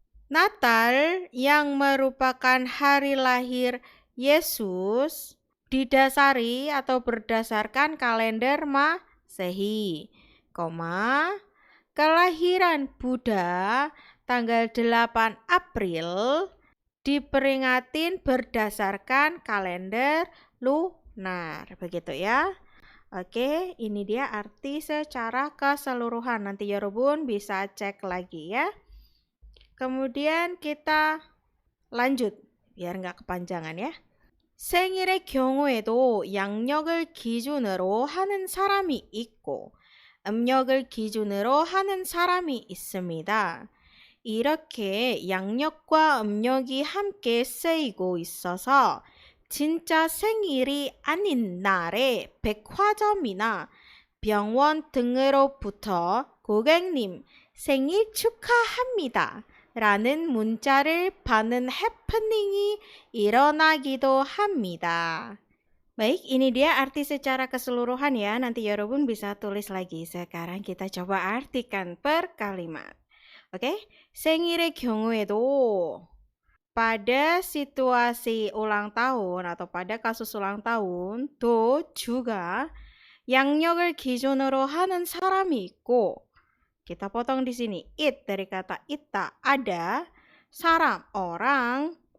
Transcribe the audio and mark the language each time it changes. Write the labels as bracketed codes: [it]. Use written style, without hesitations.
[id] Natal yang merupakan hari lahir Yesus didasari atau berdasarkan kalender Masehi, kelahiran Buddha tanggal 8 April diperingatin berdasarkan kalender lunar. Begitu ya. Oke, ini dia arti secara keseluruhan. Nanti 여러분 bisa cek lagi ya. Kemudian kita lanjut biar nggak kepanjangan ya. [ko] 생일의 경우에도 양력을 기준으로 하는 사람이 있고 음력을 기준으로 하는 사람이 있습니다. 이렇게 양력과 음력이 함께 쓰이고 있어서 진짜 생일이 아닌 날에 백화점이나 병원 등으로부터 고객님 생일 축하합니다 라는 문자를 받는 해프닝이 일어나기도 합니다. [id] Baik, ini dia arti secara keseluruhan ya. Nanti 여러분 bisa tulis lagi. Sekarang kita coba artikan per kalimat. Oke, 생일의 경우에도 pada situasi ulang tahun atau pada kasus ulang tahun, 또 juga [ko] 양력을 기준으로 하는 사람이 있고, [id] kita potong di sini it dari kata ita ada saram orang